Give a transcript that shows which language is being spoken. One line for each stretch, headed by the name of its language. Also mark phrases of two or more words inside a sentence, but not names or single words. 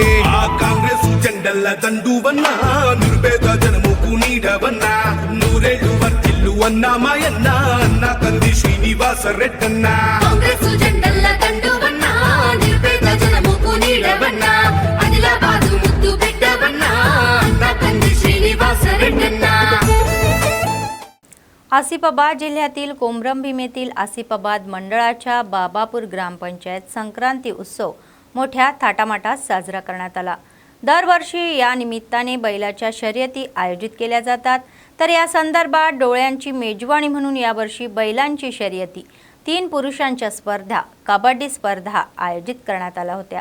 Telugu: ఆ కాంగ్రెస్ జెండల్ల దండువన్నా, నిర్భేద జనముకు నీడవన్నా, నూరేళ్ళు వర్తిల్లు అన్నా మాయన్నా, అన్న కంది శ్రీనివాస రెడ్డన్నా. కాంగ్రెస్ జెండల్ల దండువన్నా, నిర్భేద జనముకు నీడవన్నా, ఆదిలాబాదు ముద్దు బిడ్డవన్నా, అన్న కంది శ్రీనివాस రెడ్డన్నా.
Marathi: आसिफाबाद जिल्ह्यातील कोमरम भीमेतील आसिफाबाद मंडळाच्या बाबापूर ग्रामपंचायत संक्रांती उत्सव मोठ्या थाटामाटात साजरा करण्यात आला. दरवर्षी या निमित्ताने बैलाच्या शर्यती आयोजित केल्या जातात. तर या संदर्भात डोळ्यांची मेजवानी म्हणून यावर्षी बैलांची शर्यती, 3 पुरुषांच्या स्पर्धा, कबड्डी स्पर्धा आयोजित करण्यात आल्या होत्या.